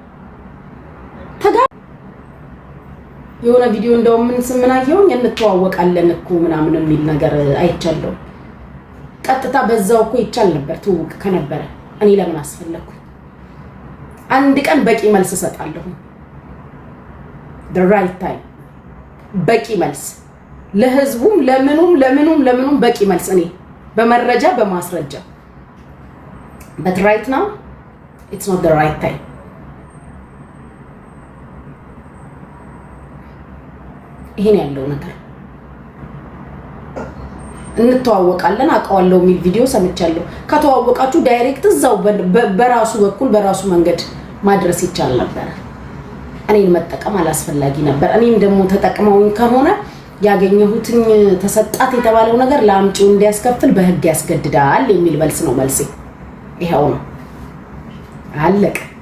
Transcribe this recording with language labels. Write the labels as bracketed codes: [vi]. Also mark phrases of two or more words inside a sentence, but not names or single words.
[am] የሆነ ቪዲዮ እንደውም ምን ስምናየውኝ እንተዋወቃለን እኮ ምናምን የሚል ነገር አይቻለሁ። ቀጥታ በዛው እኮ ይቻል ነበር ትውውቅ ከነበረ። እኔ ለምን አስፈለኩ? አንድ ቀን በቂ መልስ እሰጣለሁ። [en] the right time [am] በቂ መልስ ለህዝቡም ለምኑም በቂ መልስ እኔ በመረጃ በማስረጃ። [en] but right now it's not the right time። [am] ይሄን ያለው ነገር እንተዋወቃለን አውቀዋለሁ የሚል ቪዲዮ ሰምቻለሁ። ከተዋወቃችሁ ዳይሬክት እዛው በራሱ በኩል በራሱ መንገድ ማድረስ ይቻል ነበር። እኔን መጠቀም አላስፈላጊ ነበር። እኔም ደግሞ ተጠቅመውኝ ከሆነ ያገኘሁትኝ ተሰጣት የተባለው ነገር ለአምጪው እንዲያስከፍል በህግ ያስገድዳል የሚል መልስ ነው መልሴ። ይሄው ነው አለቀ።